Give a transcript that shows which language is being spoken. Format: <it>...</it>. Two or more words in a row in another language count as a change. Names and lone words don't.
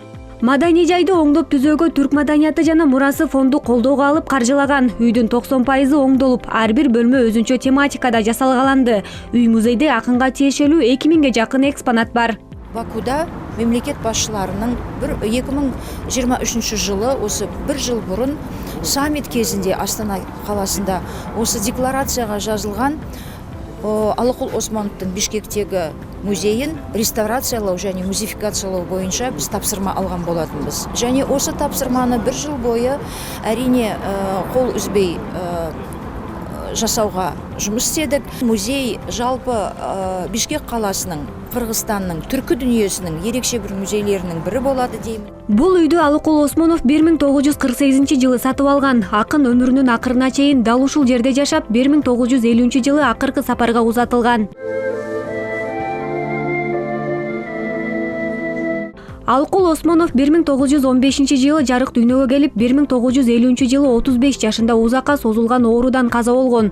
<ky>Маданий жайды оңдоп түзөөгө Түрк маданияты жана мурасы фонду колдоого алып каржылаган. Үйдүн 90% оңдолуп, ар бир бөлмө өзүнчө тематикада жасалгаланды. Үй музейде акынга тиешелүү 2000ге жакын экспонат бар.</ky> <kk>Бакуда мемлекет башчыларынын 2023 жылы осы бір жыл бұрын саммит кезінде Астана қаласында осы декларацияға жазылған</kk> <ky>Алыкул Осмоновдун Бишкектеги музейин</ky> <kk>реставрациялау және музификациялау бойынша біз тапсырма алған болатынбыз. Және осы тапсырманы бір жыл бойы әрине қол үзбей жасауға жұмыс істедік. Музей жалпы Бишкек қаласының, Кыргызстанның, түркі дүниесінің ерекше бір музейлерінің бірі болады деймін.</kk> <ky>Бул үйдү Алыкул Осмонов 1948 жылы сатып алган. Акын өмүрүнүн акырына чейин дал ушул жерде жашап, 1950 жылы акыркы сапарга узатылган. Алыкул Осмонов 1915 жылы жарык дүйнөгө келип, 1950 жылы 35 жашында узакка созулган оорудан каза болгон.</ky>